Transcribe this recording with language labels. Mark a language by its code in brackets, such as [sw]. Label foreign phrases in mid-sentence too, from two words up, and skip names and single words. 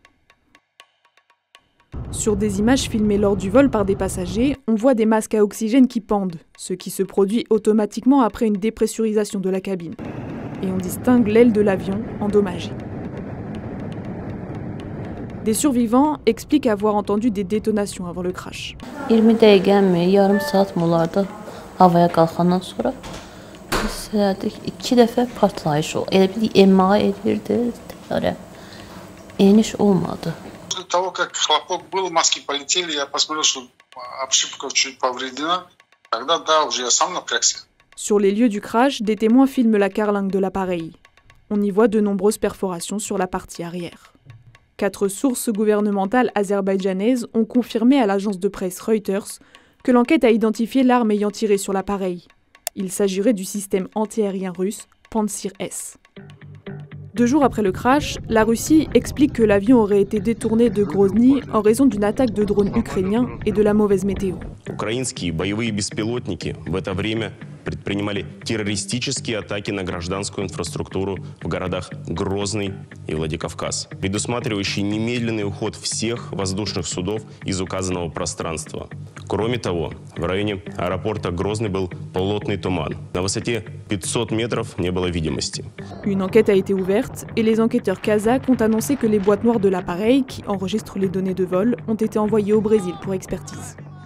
[fr] Sur des images filmées lors du vol par des passagers, on voit des masques à oxygène qui pendent, ce qui se produit automatiquement après une dépressurisation de la cabine. Et on distingue l'aile de l'avion endommagée. Des survivants expliquent avoir entendu des détonations avant le crash. [az] 20 dəqiqə mi, yarım saat mı olardı havaya qalxandan sonra hissələdik 2 dəfə partlayış oldu. Elə bir emağa edirdi təyyarə. Eniş olmadı. [ru] После того, как хлопок был, маски полетели, я посмотрел, что обшивка чуть повреждена. Тогда, да, уже я сам напрягся. [fr] Sur les lieux du crash, des témoins filment la carlingue de l'appareil. On y voit de nombreuses perforations sur la partie arrière. 4 sources gouvernementales azerbaïdjanaises ont confirmé à l'agence de presse Reuters que l'enquête a identifié l'arme ayant tiré sur l'appareil. Il s'agirait du système antiaérien russe Pantsir-S. 2 jours après le crash, la Russie explique que l'avion aurait été détourné de Grozny en raison d'une attaque de drones ukrainiens et de la mauvaise météo. [ru] Украинские боевые беспилотники в это время предпринимали террористические атаки на гражданскую инфраструктуру в городах Грозный и Владикавказ, предусматривающие немедленный уход всех воздушных судов из указанного пространства. Кроме того, в районе аэропорта Грозный был плотный туман. На высоте 500 метров не было видимости. [fr] Une enquête a été ouverte et les enquêteurs kazakhs ont annoncé que les boîtes noires de l'appareil, qui enregistrent les données de vol, ont été envoyées au Brésil pour expertise.